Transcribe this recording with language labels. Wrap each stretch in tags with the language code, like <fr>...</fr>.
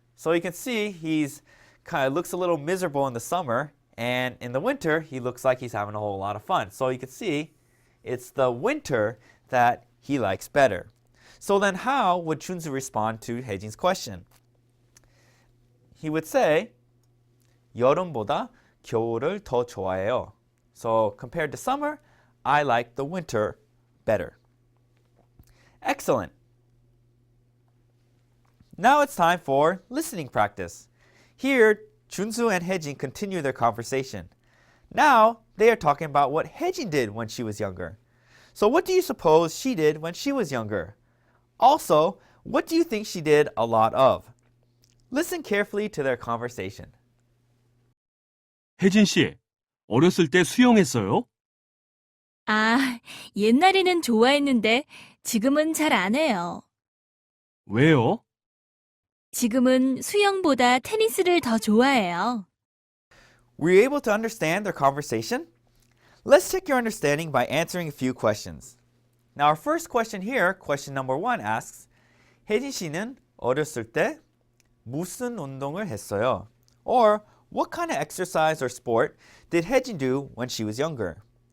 <en>So you can see he's kind of looks a little miserable in the summer, and in the winter he looks like he's having a whole lot of fun. So you can see it's the winter that he likes better. So then how would 준수 respond to 혜진's question? He would say</en> <ko>여름보다 겨울을 더 좋아해요.</ko> <en>So compared to summer, I like the winter better. Excellent. Now it's time for listening practice. Here, 준수 and 혜진 continue their conversation. Now, they are talking about what 혜진 did when she was younger. So what do you suppose she did when she was younger? Also, what do you think she did a lot of? Listen carefully to their conversation.</en> <ko>혜진 씨, 어렸을 때 수영했어요? 아, 옛날에는 좋아했는데 지금은 잘 안 해요. 왜요? 지금은 수영보다 테니스를 더 좋아해요.</ko> <en>Were you able to understand their conversation? Let's check your understanding by answering a few questions. Now our first question here, question number 1 asks,</en> <ko>혜진 씨는 어렸을 때 무슨 운동을 했어요?</ko> <en>Or what kind of exercise or sport did 혜진 do when she was younger?</en>